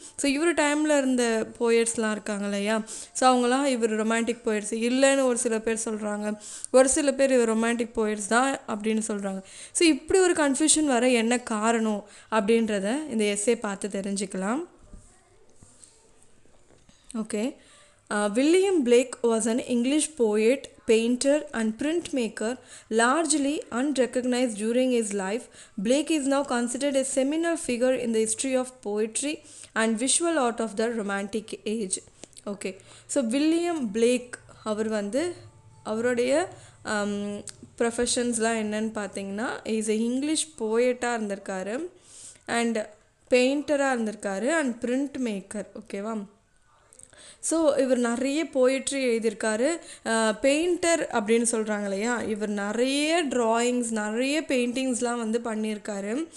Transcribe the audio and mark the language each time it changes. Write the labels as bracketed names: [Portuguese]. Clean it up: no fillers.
[Tamil] So இவர் டைமில் இருந்த போயட்ஸ்லாம் இருக்காங்க இல்லையா, ஸோ அவங்களாம் இவர் ரொமான்டிக் போயட்ஸ் இல்லைன்னு ஒரு சில பேர் சொல்கிறாங்க, ஒரு சில பேர் இவர் ரொமான்டிக் போயட்ஸ் தான் அப்படின்னு சொல்கிறாங்க. ஸோ இப்படி ஒரு கன்ஃபியூஷன் வர என்ன காரணம் அப்படின்றத இந்த எஸ்ஸே பார்த்து தெரிஞ்சுக்கலாம். [English] Okay. William Blake was an English poet, painter and printmaker, largely unrecognized during his life. Blake is now considered a seminal figure in the history of poetry and visual art of the Romantic age. Okay. [Tamil] So William Blake அவர் வந்து அவருடைய ப்ரொஃபஷன்ஸ்லாம் என்னன்னு பார்த்தீங்கன்னா, is a English போயட்டாக இருந்திருக்காரு and பெயிண்டராக இருந்திருக்காரு and print maker. ஓகேவா. So இவர் நிறைய poetry எழுதியிருக்காரு. பெயிண்டர் அப்படின்னு சொல்கிறாங்க இல்லையா, இவர் நிறைய ட்ராயிங்ஸ் நிறைய பெயிண்டிங்ஸ்லாம் வந்து பண்ணியிருக்காரு.